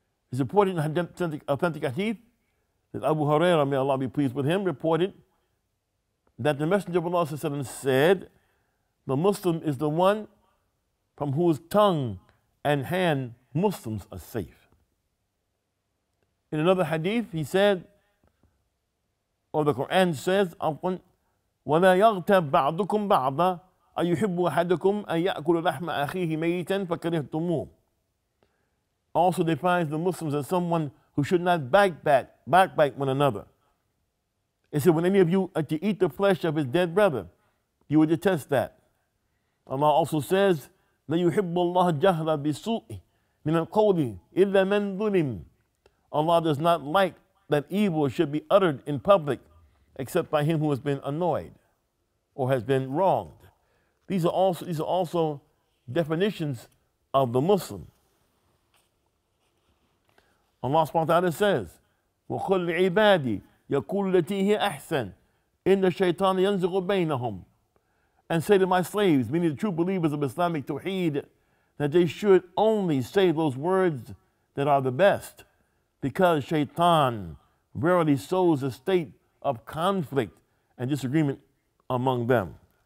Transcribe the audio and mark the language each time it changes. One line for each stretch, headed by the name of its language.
English: It's reported in authentic hadith that Abu Hurairah, may Allah be pleased with him, reported that the Messenger of Allah said, the Muslim is the one from whose tongue and hand Muslims are safe. In another hadith, he said, or the Quran says,
Arabic: وَلَا يَغْتَبْ بَعْضُكُمْ بَعْضًا أَيُحِبُّ أَحَدُكُمْ أَن يَأْكُلَ لَحْمَ أَخِيهِ مَيْتًا فَكَرِهْتُمُوهُ.
English: Also defines the Muslims as someone who should not backbite one another. It said, when any of you are to eat the flesh of his dead brother, you would detest that. Allah also says,
Arabic: لَا يُحِبُّ اللَّهَ جَهْرَ بِسُوءِ مِنَ الْقَوْلِ إِلَّا مَنْ ظُلِمٍ.
English: Allah does not like that evil should be uttered in public except by him who has been annoyed or has been wronged. These are also definitions of the Muslim. Allah subhanahu wa ta'ala says,
Arabic: وَقُلْ لِعِبَادِي يَقُولُ الَّتِي هِيَ أَحْسَنُ إِنَّ الشَّيْطَانَ يَنزِغُ بَيْنَهُمْ.
English: And say to my slaves, meaning the true believers of Islamic Tawheed, that they should only say those words that are the best, because Shaitan verily sows a state of conflict and disagreement among them.